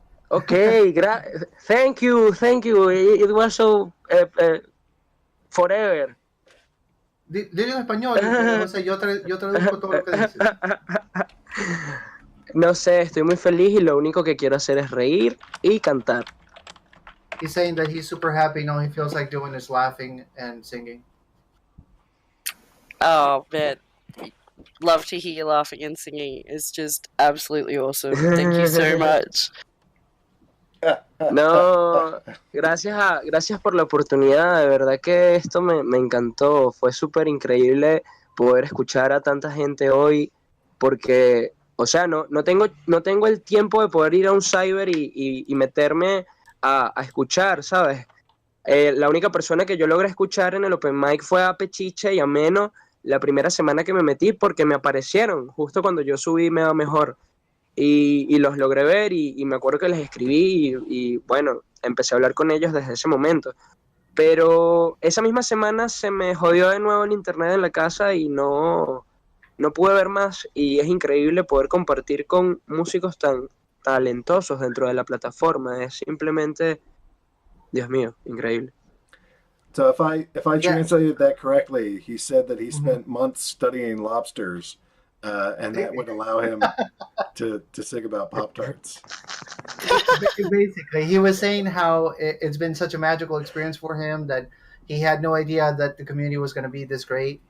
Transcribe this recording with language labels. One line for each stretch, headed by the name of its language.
English: Okay, thank you. It was so forever.
Spanish: Dile en español, José, yo traduzco todo lo que dices. No sé, estoy muy feliz y lo único que quiero hacer es reír y cantar.
English: He's saying that he's super happy. All he feels like doing is laughing and singing. Oh man, love to hear you laughing and singing. It's just absolutely awesome. Thank you so much.
Spanish: No, gracias por la oportunidad, de verdad que esto me encantó, fue súper increíble poder escuchar a tanta gente hoy, porque, o sea, no tengo el tiempo de poder ir a un cyber y meterme a escuchar, ¿sabes? La única persona que yo logré escuchar en el Open Mic fue a Pechiche y a Meno la primera semana que me metí, porque me aparecieron justo cuando yo subí Me Va Mejor. Y los logré ver y me acuerdo que les escribí y bueno, empecé a hablar con ellos desde ese momento. Pero esa misma semana se me jodió de nuevo el internet en la casa y no pude ver más, y es increíble poder compartir con músicos tan talentosos dentro de la plataforma. Es simplemente, Dios mío, increíble.
English: So if I translated that correctly, he said that he spent months studying lobsters, and that would allow him to sing about Pop-Tarts. Basically, he was saying how it's been such a magical experience for him that he had no idea that the community was going to be this great.